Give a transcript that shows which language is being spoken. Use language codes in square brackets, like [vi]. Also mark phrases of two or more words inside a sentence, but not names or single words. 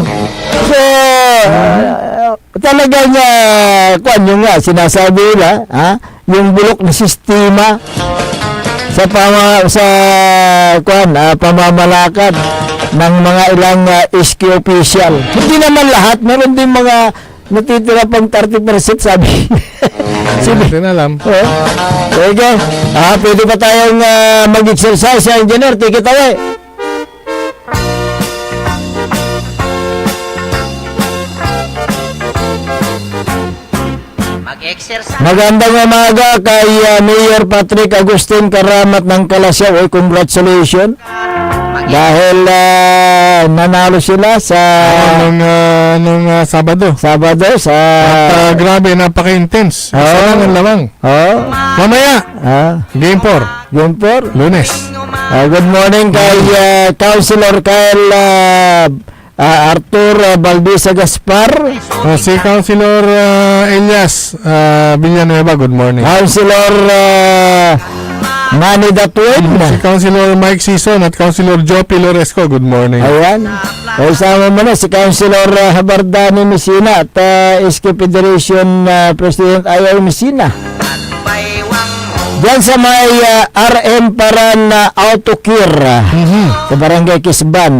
[tl] So, talagang kung ano nga, sinasabi nila, yung bulok na sistema sa pamamalakad ng mga ilang SK official. Hindi naman lahat, meron din mga natitira pang 30% sabi. Hindi na alam. Okay. Pwede pa tayong mag-exercise, engineer? [en] Take it away. [tl] Magandang umaga kay Mayor Patrick Agustin Karamat ng Kalasyaw. Congratulations. Dahil nanalo sila sa nung Sabado. At grabe, napaka-intense. Isa lang ang lamang. Mamaya, Game 4. Lunes. [en] Good morning [tl] kay Councilor Kyle Arthur Valdisa Gaspar. Si Councilor Elias Villanueva, [en] good morning. [tl] Councilor Manny Datuin. Si Councilor Mike Sison at Councilor Joe Piloresco, [en] good morning. [tl] Ayan. Isama mo na si Councilor Habardani Messina at SK Federation President Ayaw Messina. Diyan sa may RM Paran Autocure sa Barangay Kisban.